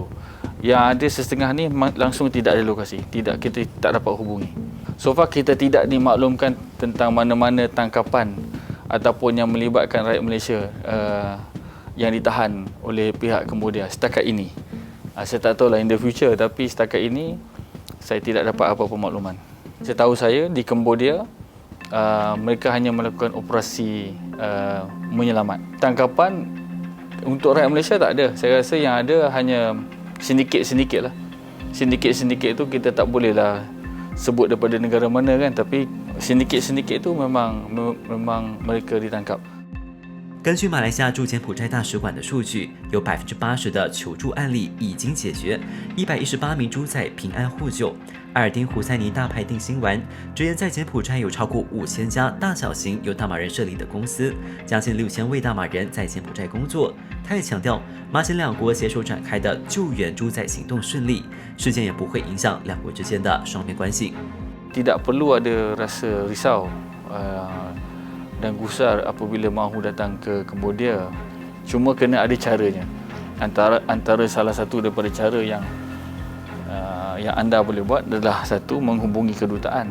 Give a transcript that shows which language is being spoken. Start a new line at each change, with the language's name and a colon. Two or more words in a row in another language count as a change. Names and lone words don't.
Malay: Yang ada setengah ni langsung tidak ada lokasi, kita tak dapat hubungi.
English: So far
Malay: kita tidak dimaklumkan tentang mana-mana tangkapan ataupun yang melibatkan rakyat Malaysia yang ditahan oleh pihak Cambodia setakat ini. Saya tak tahu lah
English: in the future,
Malay: tapi setakat ini saya tidak dapat apa-apa makluman. Setahu saya di Cambodia mereka hanya melakukan operasi menyelamat. Tangkapan untuk rakyat Malaysia tak ada. Saya rasa yang ada hanya sindiket-sindiket lah. Sindiket-sindiket itu kita tak boleh lah sebut daripada negara mana kan, tapi sindiket-sindiket itu memang mereka ditangkap.
Chinese: 根据马来西亚驻柬埔寨大使馆的数据，有80%的求助案例已经解决，118名朱载平安获救。埃尔丁·胡塞尼大派定心丸，直言在柬埔寨有超过5000家大小型由大马人设立的公司，将近6000位大马人在柬埔寨工作。他也强调，马柬两国携手展开的救援朱载行动顺利，事件也不会影响两国之间的双边关系。
Malay: Tidak perlu ada rasa risau dan gusar apabila mahu datang ke Cambodia. Cuma kena ada caranya. Antara salah satu daripada cara yang anda boleh buat adalah satu, menghubungi kedutaan.